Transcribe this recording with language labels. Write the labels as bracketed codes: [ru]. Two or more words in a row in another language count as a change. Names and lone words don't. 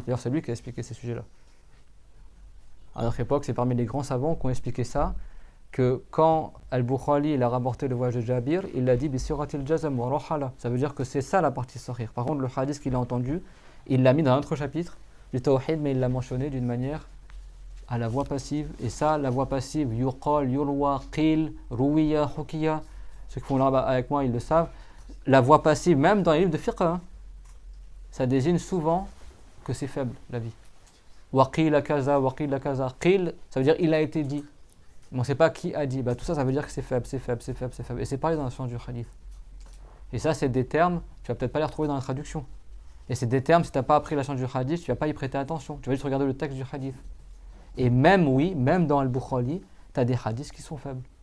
[fr] D'ailleurs, c'est lui qui a expliqué ces sujets-là. À notre époque, c'est parmi les grands savants qui ont expliqué ça, que quand Al-Bukhari il a rapporté le voyage de Jabir, il a dit [ar] Bisiratil Jazam wa Rohala. [fr] Ça veut dire que c'est ça la partie sahih. Par contre, le hadith qu'il a entendu, il l'a mis dans un autre chapitre du Tawhid, mais il l'a mentionné d'une manière à la voix passive. Et ça, la voix passive, [ar] yuqal, yurwa, qil, ruwiya, hukiya, [fr] ceux qui font là avec moi, ils le savent. La voix passive, même dans les livres de fiqh, ça désigne souvent que c'est faible, la vie. [ar] Waqila kaza, waqila kaza. Qil, [fr] ça veut dire il a été dit. Mais on ne sait pas qui a dit. Bah, tout ça, ça veut dire que c'est faible, c'est faible, c'est faible, c'est faible. Et c'est pareil dans la science du hadith. Et ça, c'est des termes, tu vas peut-être pas les retrouver dans la traduction. Et c'est des termes, si tu n'as pas appris la science du hadith, tu vas pas y prêter attention. Tu vas juste regarder le texte du hadith. Et même, oui, même dans Al-Bukhari, tu as des hadiths qui sont faibles.